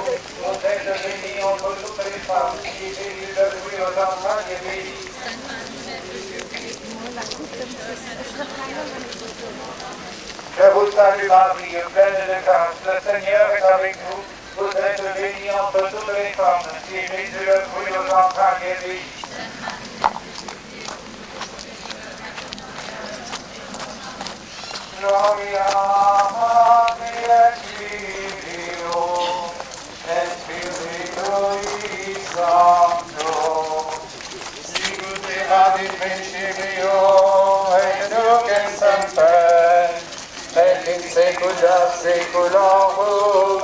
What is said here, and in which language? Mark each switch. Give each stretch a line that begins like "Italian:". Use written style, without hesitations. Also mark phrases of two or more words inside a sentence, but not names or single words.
French: Vous êtes bénie entre toutes les femmes, et béni le fruit de vos entrailles est béni. Je vous salue Marie, pleine de grâce, le Seigneur est avec vous. Vous êtes bénie entre toutes les femmes, et béni le fruit de vos entrailles est béni.
Latin: Gloria Patri et Filio et Spiritui Sancto, sicut erat in principio et nunc in semper, et in saecula saeculorum.